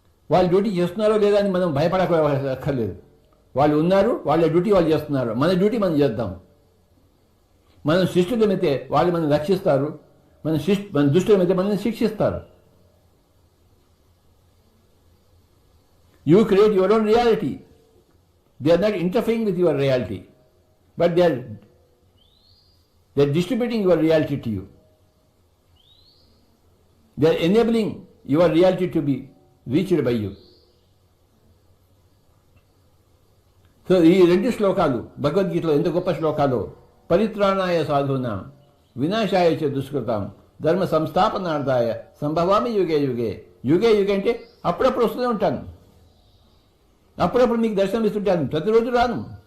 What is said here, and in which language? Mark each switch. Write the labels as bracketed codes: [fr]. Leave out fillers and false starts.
[te] వాళ్ళు డ్యూటీ చేస్తున్నారో లేదా అని మనం భయపడక్కర్లేదు. వాళ్ళు ఉన్నారు, వాళ్ళ డ్యూటీ వాళ్ళు చేస్తున్నారు. మన డ్యూటీ మనం చేద్దాం. మనం శిష్టులమైతే వాళ్ళు మనం రక్షిస్తారు, మన దుష్టులమైతే మనల్ని శిక్షిస్తారు. [en] You create your own reality. They are not interfering with your reality, but they are distributing your reality to you. They are enabling your reality to be reached by you. [te] So ఈ రెండు శ్లోకాలు భగవద్గీతలో ఎంత గొప్ప శ్లోకాలు. [sa] పరిత్రాణాయ సాధూనాం వినాశాయ చ దుష్కృతాం ధర్మ సంస్థాపనార్థాయ సంభవామి యుగే యుగే. [te] యుగే యుగే అంటే అప్పుడప్పుడు వస్తూనే ఉంటాను, అప్పుడప్పుడు మీకు దర్శనం ఇస్తుంటాను, ప్రతిరోజు రాను.